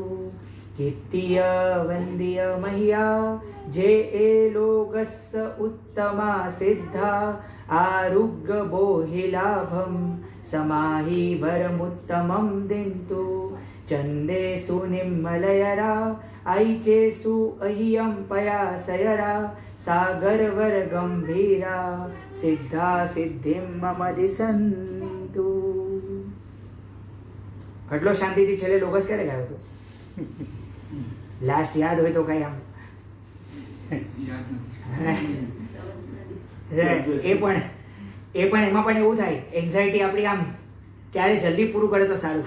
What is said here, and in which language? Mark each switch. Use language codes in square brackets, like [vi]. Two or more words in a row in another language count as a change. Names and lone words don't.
[pra] કીર્તિય વંદ્ય મહ્યા જે એ લોગસ્સ ઉત્તમા સિદ્ધા આરુગ્ય બોહિલાભમ સમાહિ વરમુત્તમમ દિન્તુ ચંદેસુ નિમ્મલયરા ऐचेसु अह्यं पयासयरा सागरवर गंभीरा सिद्धा सिद्धिं मम दिसन्तु. [gu] આટલો શાંતિથી છેલ્લે લોગસ ક્યારે ગાયો હતો? લાસ્ટ યાદ હોય તો કઈ આમ એ પણ એમાં પણ એવું થાય, એન્ઝાઇટી આપણી આમ ક્યારે જલ્દી પૂરું કરે તો સારું.